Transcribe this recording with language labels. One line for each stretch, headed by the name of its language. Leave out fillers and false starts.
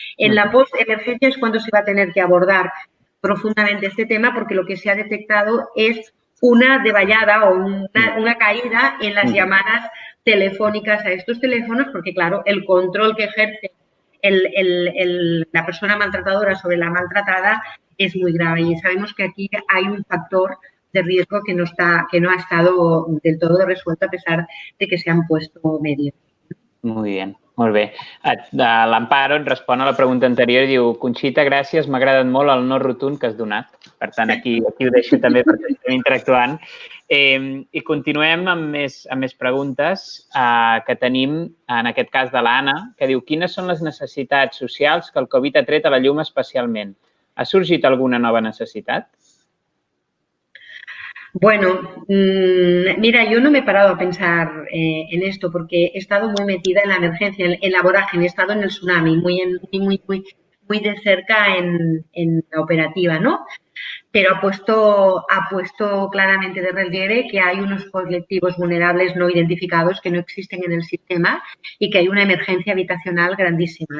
Spanish: En la post-emergencia es cuando se va a tener que abordar profundamente este tema porque lo que se ha detectado es una devallada o una caída en las llamadas telefónicas a estos teléfonos porque, claro, el control que ejerce la persona maltratadora sobre la maltratada es muy grave y sabemos que aquí hay un factor de riesgo que no ha estado del todo resuelto a pesar de que se han puesto medios. Muy bien,
Catalan: molt bé. L'Amparo et respon a la pregunta anterior i diu: Conxita, gràcies, m'ha agradat molt el no rotund que has donat. Per tant, aquí ho deixo també perquè estem interactuant. I continuem amb més preguntes que tenim, en aquest cas de l'Anna, que diu: quines són les necessitats socials que el Covid ha tret a la llum especialment? Ha sorgit alguna nova necessitat?
Spanish: Bueno, mira, yo no me he parado a pensar en esto porque he estado muy metida en la emergencia, en la vorágine, he estado en el tsunami, muy de cerca en la operativa, ¿no? Pero ha puesto claramente de relieve que hay unos colectivos vulnerables no identificados que no existen en el sistema y que hay una emergencia habitacional grandísima.